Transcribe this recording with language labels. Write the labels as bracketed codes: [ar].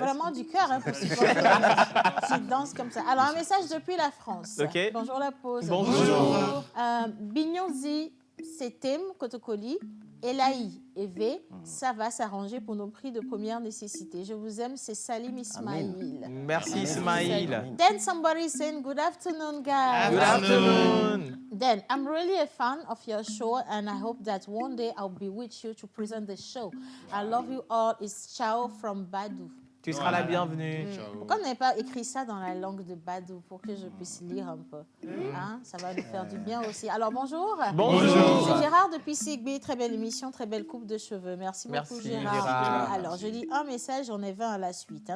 [fr] vraiment du cœur hein, pour supporter. Tu danses comme ça. Alors, un message depuis la France. Ok. Bonjour la pause. Bonjour. Bignonzi, Setem, Kotokoli, Elaï et V, ça va s'arranger pour nos prix de première nécessité. Je vous aime, c'est Salim Ismail. Merci Ismail. [en] Then somebody saying, good afternoon, guys. Good afternoon. Then, I'm really a fan of your show, and I hope that one day I'll be with you to present the show. I love you all. It's Ciao from Badou. [fr] Tu seras la bienvenue. Pourquoi on n'avait pas écrit ça dans la langue de Badou pour que je puisse lire un peu? Hein? Ça va nous faire du bien aussi. Alors, bonjour. Bonjour. C'est Gérard depuis Sigby. Très belle émission, très belle coupe de cheveux. Merci beaucoup, Merci, Gérard. Gérard. Alors, je lis un message, j'en ai 20 à la suite. Hein?